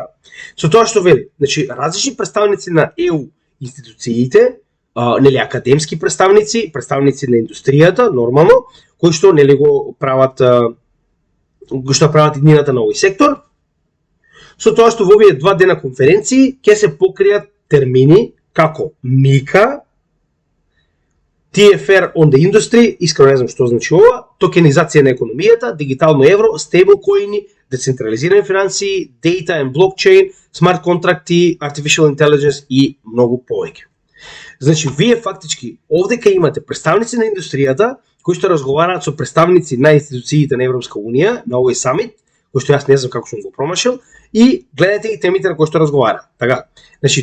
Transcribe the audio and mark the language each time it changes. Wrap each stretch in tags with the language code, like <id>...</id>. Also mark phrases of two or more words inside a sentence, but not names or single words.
<mk>Со тоа што вели, значи, различни представници на ЕУ институциите, нели академски представници на индустријата, нормално, кои што нели го прават иднината на овој сектор. Со тоа што во овие 2 дена конференции ќе се покријат термини како Мика,</mk> <en>TFR on the industry,</en> <mk>искрено не знам што значи ова, токенизација на економијата, дигитално евро, стейблкоини, децентрализирани финансии,</mk> <en>data and blockchain,</en> <mk>смарт контракти,</mk> <en>artificial intelligence</en> <mk>и многу повеќе. Значи, вие фактички овдека имате представници на индустријата кои што разговараат со представници на институциите на Европска унија на овој самит, кој што јас не знам како сум го промашил, и гледате ги темите на кои што разговараат.</mk>